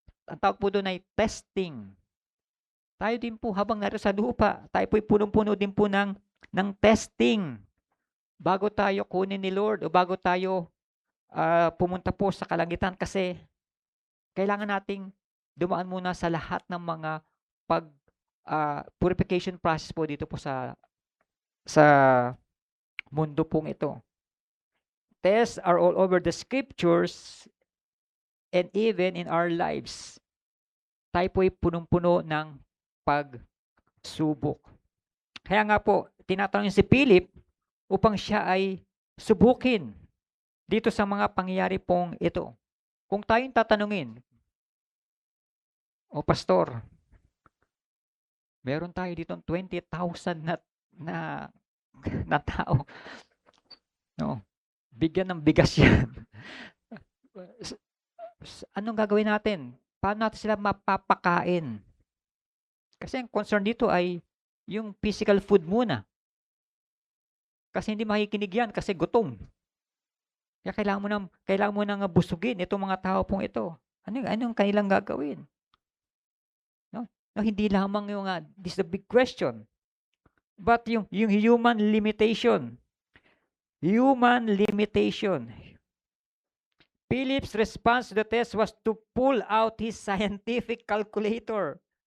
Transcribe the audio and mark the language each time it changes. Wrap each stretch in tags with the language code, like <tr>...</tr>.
<tl>Ang tawag po doon ay testing. Tayo din po habang narito sa lupa, tayo po'y punong-puno din po ng testing bago tayo kunin ni Lord o bago tayo pumunta po sa kalangitan kasi kailangan nating dumaan muna sa lahat ng mga purification process po dito po sa mundo pong ito.</tl> <en>Tests are all over the scriptures and even in our lives.</en> <tl>Tayo po'y punong-puno ng pagsubok. Kaya nga po, tinatanong si Philip upang siya ay subukin dito sa mga pangyayari pong ito. Kung tayong tatanungin, o pastor, meron tayo dito 20,000 na tao. No, bigyan ng bigas yan. Anong gagawin natin? Paano natin sila mapapakain? Kasi ang concern dito ay yung physical food muna. Kasi hindi makikinig yan kasi gutom. Kaya kailangan mo nang busugin itong mga tao pong ito. Anong kanilang gagawin? No, hindi lamang yung</tl> <en>this is the big question. But yung human limitation. Human limitation. Philip's response to the test was to pull out his scientific calculator.</en>